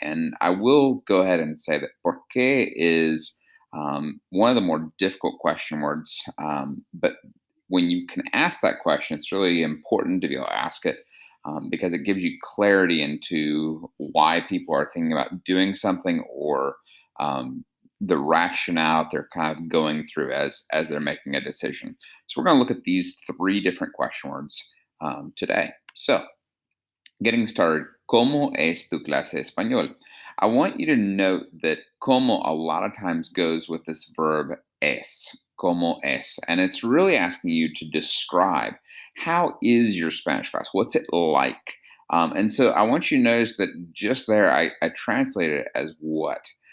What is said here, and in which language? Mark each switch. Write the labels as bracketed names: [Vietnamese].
[English] And I will go ahead and say that por qué is one of the more difficult question words, but when you can ask that question, it's really important to be able to ask it because it gives you clarity into why people are thinking about doing something or the rationale they're kind of going through as they're making a decision. So we're going to look at these three different question words today. So getting started, [Spanish] ¿cómo es tu clase de español? [English] I want you to note that como a lot of times goes with this verb es, como es, and it's really asking you to describe how is your Spanish class? What's it like? And so I want you to notice that just there, I translated it as what.